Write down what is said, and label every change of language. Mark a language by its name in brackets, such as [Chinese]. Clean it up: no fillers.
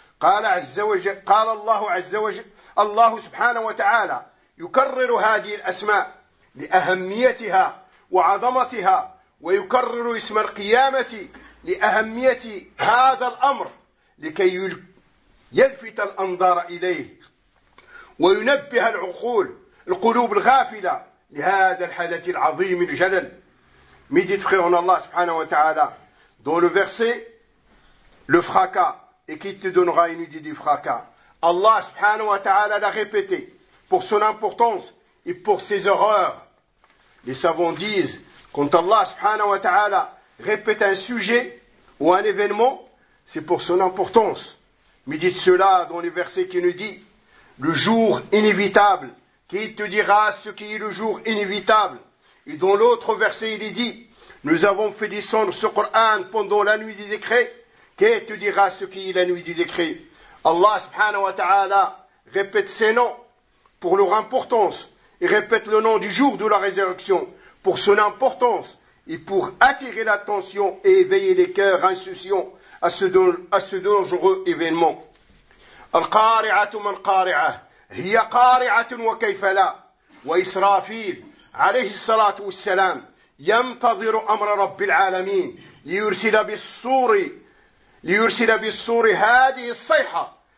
[Arabic] قال عز وجل, قال الله عز وجل, الله سبحانه وتعالى يكرر هذه الأسماء لأهميتها وعظمتها, ويكرر اسم القيامة لأهمية هذا الأمر لكي يلفت الأنظار إليه وينبه العقول القلوب الغافلة لهذا الحدث العظيم الجلل. [French] Mais dites frère en Allah subhanahu wa ta'ala, dans le verset, le fracas, et qui te donnera une idée du fracas? Allah subhanahu wa ta'ala l'a répété pour son importance et pour ses horreurs. Les savants disent, quand Allah subhanahu wa ta'ala répète un sujet ou un événement, c'est pour son importance. Mais dites cela dans les versets qui nous dit, le jour inévitable, qui te dira ce qui est le jour inévitable? Et dans l'autre verset, il est dit, nous avons fait descendre ce Coran pendant la nuit du décret. Qu'est-ce que tu diras ce qui est la nuit du décret? Allah subhanahu wa ta'ala répète ses noms pour leur importance. Il répète le nom du jour de la résurrection pour son importance et pour attirer l'attention et éveiller les cœurs insouciants à ce dangereux événement. [Arabic] القارعه من قارعه هي قارعه وكيف لا واسرافيل عليه الصلاه والسلام ينتظر امر رب العالمين ليرسل بالصور هذه الصيحه